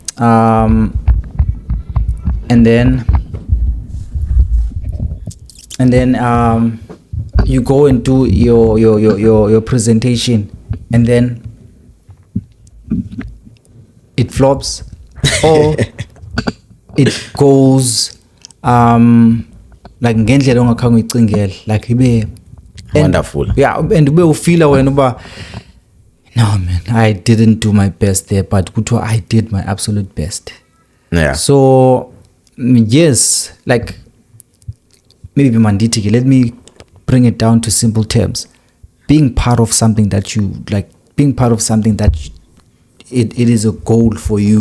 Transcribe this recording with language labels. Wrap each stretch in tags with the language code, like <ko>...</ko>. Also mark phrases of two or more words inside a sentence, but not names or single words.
<en>And then you go and do your presentation, and then it flops, or it goes like</en> <xh>ngendlela ongakhange uyicingele,</xh> <en>like ibe wonderful. Yeah, and</en> <xh>ube ufila wena uba</xh> <en>no man, I didn't do my best there, but kuthiwa I did my absolute best. Yeah. So yes, like maybe manditiki, let me bring it down to simple terms. Being part of something that you like, being part of something that it is a goal for you.</en>